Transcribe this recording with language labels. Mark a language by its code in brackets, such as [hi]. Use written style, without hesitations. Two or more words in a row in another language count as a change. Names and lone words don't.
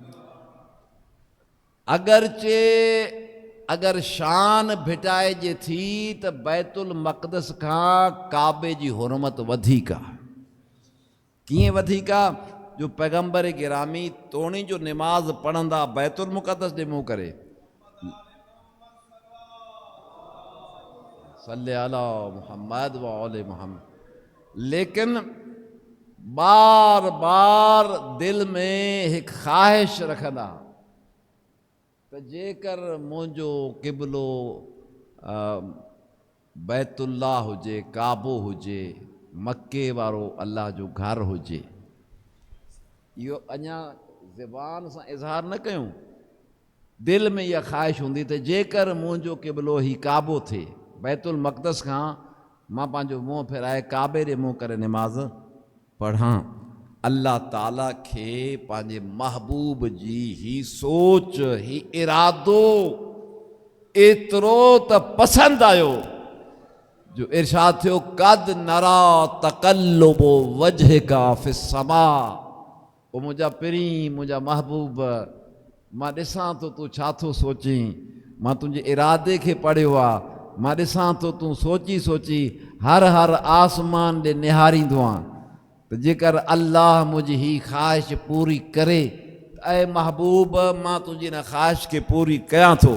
[sd] अगरि शान भिटाइजे थी त बैतुल मक़दस खां काबे जी हुरमत वधीक आहे। कीअं वधीक आहे? जो पैगंबर गिरामी तोणी जो निमाज़ पढ़ंदा बैतुल मुक़दस ॾे मुंहुं करे, [ar] صل على محمد وآل محمد, [sd] लेकिन बार बार दिल में हिकु ख़्वाहिश रखंदा त जेकर मुंहिंजो क़िबलो बैतुल्लाह हुजे, काबो हुजे, मके वारो अल्लाह जो घर हुजे। इहो अञा ज़बान सां इज़हार न कयूं, दिल में इहा ख़्वाहिश हूंदी त जेकर मुंहिंजो क़िबलो ही काबो थिए, बैतुल मक़दस खां मां पंहिंजो मुंहुं फेराए काबे ॾे मुंहुं करे निमाज़ पढ़ां। अल्लाह ताला खे पंहिंजे महबूब जी ही सोच, ही इरादो एतिरो त पसंदि आयो जो इरशाद थियो [ar] قد نرى تقلب وجهك في السماء. [sd] ओ मुंहिंजा पिरीं, मुंहिंजा महबूब, मां ॾिसां थो तूं छा थो सोचीं, मां तुंहिंजे इरादे खे पढ़ियो आहे, मां ॾिसां थो तूं सोची सोची हर आसमान ॾे निहारींदो आहीं त जेकर अल्लाह मुंहिंजी ही ख़्वाहिश पूरी करे त ऐं महबूब मां तुंहिंजी हिन ख़्वाहिश खे पूरी कयां थो।